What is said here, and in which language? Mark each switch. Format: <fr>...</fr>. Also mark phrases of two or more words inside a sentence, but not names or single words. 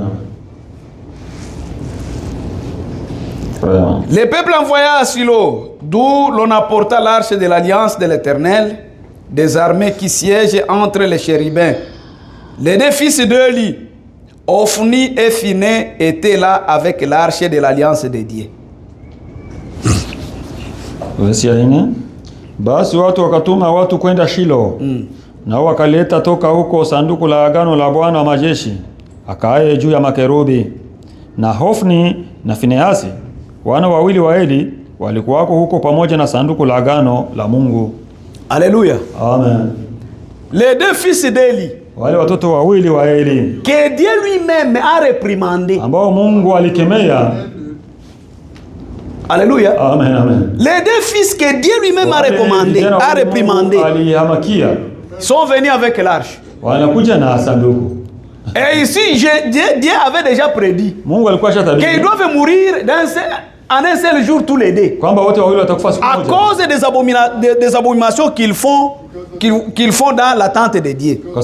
<fr>Les peuples envoyés à Silo, d'où l'on apporta l'arche de l'alliance de l'Éternel, des armées qui siègent entre les chérubins. Les deux fils d'Élie, Ophni et Phiné, étaient là avec l'arche de l'alliance de Dieu.</fr> <sw>Basi watu wakatuma watu kwenda Shilo, nao wakaleta toka huko sanduku la agano la Bwana wa majeshi, akaaye juu ya makerubi. Na Hofni na Fineasi, wana wawili wa Eli, walikuwako huko pamoja na sanduku la agano la Mungu.</sw> <fr>Alléluia. Amen. Les deux fils d'Eli,</fr> <sw>wale watoto wawili wa Eli,</sw> <fr>que Dieu lui-même a réprimandé,</fr> <sw>ambao Mungu alikemea.</sw> <fr>Alléluia. Amen, amen. Les deux fils que Dieu lui-même a réprimandé, sont venus avec l'arche. Et ici, Dieu avait déjà prédit qu'ils doivent mourir en un seul jour tous les deux, à cause des abominations qu'ils font dans la tente de Dieu.</fr>